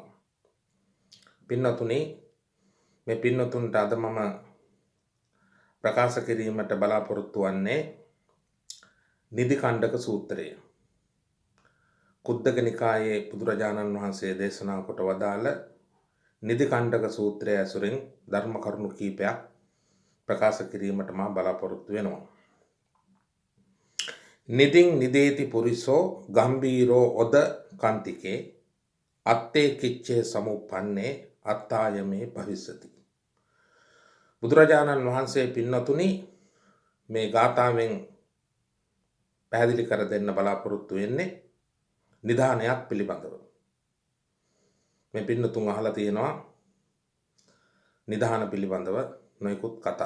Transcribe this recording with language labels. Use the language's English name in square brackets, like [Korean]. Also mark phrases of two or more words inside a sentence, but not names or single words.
[Sinhala] පින්නතුනි, මේ පින්නතුන්ට අද මම ප්‍රකාශ කිරීමට බලාපොරොත්තු වන්නේ නිදි කණ්ඩක සූත්‍රය. කුද්දක නිකායේ බුදුරජාණන් වහන්සේ දේශනා කොට වදාළ නිදි කණ්ඩක සූත්‍රය ඇසුරින් ධර්ම කරුණු කීපයක් ප්‍රකාශ කිරීමට මා බලාපොරොත්තු වෙනවා. [Pali] නිදින් නිදේති පුරිසෝ ගම්බීරෝ ඔද කන්තිකේ අත්තේ කිච්චේ සමුප්පන්නේ අත්තායමේ භවිස්සති. බුදුරජාණන් වහන්සේ පින්නතුනි මේ ගාථාවෙන් පැහැදිලි කර දෙන්න බලාපොරොත්තු වෙන්නේ නිධානයක් පිළිබඳව. මේ පින්නතුන් අහලා තියෙනවා නිධාන පිළිබඳව නොයෙකුත් කතා.